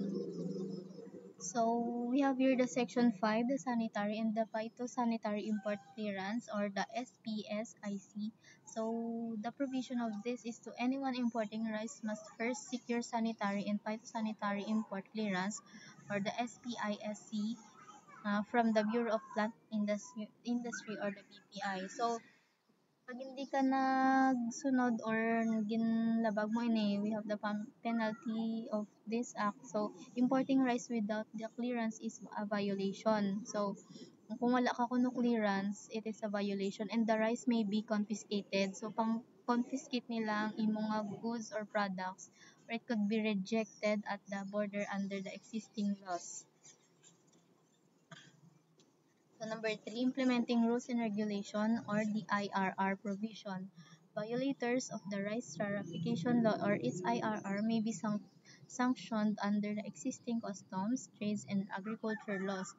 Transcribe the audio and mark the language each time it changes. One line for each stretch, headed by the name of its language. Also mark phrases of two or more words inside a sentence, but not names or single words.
English: So we have here the section 5, the sanitary and the phytosanitary import clearance, or the SPSIC. So the provision of this is to anyone importing rice must first secure sanitary and phytosanitary import clearance, or the SPISC, from the Bureau of Plant Industry, or the BPI.
Hiligaynon: So pag hindi ka nagsunod or ginlabag mo ini,
English: we have the penalty of this act. So, importing rice without the clearance is a violation. So,
Hiligaynon: kung wala ka kuno clearance,
English: it is a violation and the rice may be confiscated. So,
Hiligaynon: pang confiscate nila ang imong nga
English: goods or products, or it could be rejected at the border under the existing laws. So number 3, implementing rules and regulation, or the IRR provision. Violators of the Rice Tariffication Law, or its IRR, may be sanctioned under the existing customs, trades, and agriculture laws.